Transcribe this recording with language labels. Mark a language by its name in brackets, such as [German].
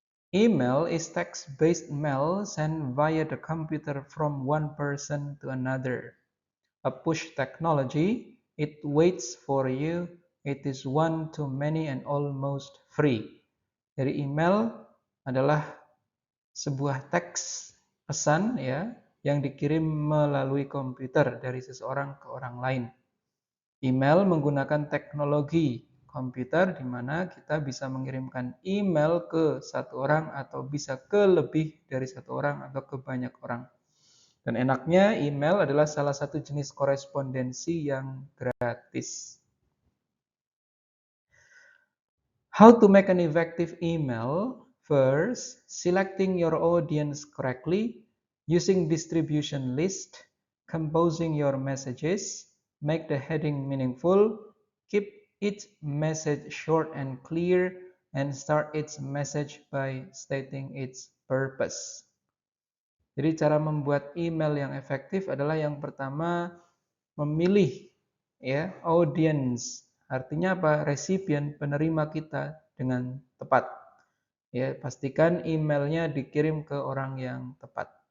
[English] Email is text-based mail sent via the computer from one person to another. A push technology, it waits for you, it is one-to-many and almost free. [Indonesian] Jadi email adalah sebuah teks pesan ya yang dikirim melalui komputer dari seseorang ke orang lain. Email menggunakan teknologi komputer di mana kita bisa mengirimkan email ke satu orang atau bisa ke lebih dari satu orang atau ke banyak orang. Dan enaknya email adalah salah satu jenis korespondensi yang gratis. [English] How to make an effective email? First, selecting your audience correctly, using distribution list, composing your messages, make the heading meaningful, keep each message short and clear, and start each message by stating its purpose. [Indonesian] Jadi cara membuat email yang efektif adalah yang pertama memilih ya audience. Artinya apa? Resipien, penerima kita dengan tepat. Ya, pastikan emailnya dikirim ke orang yang tepat.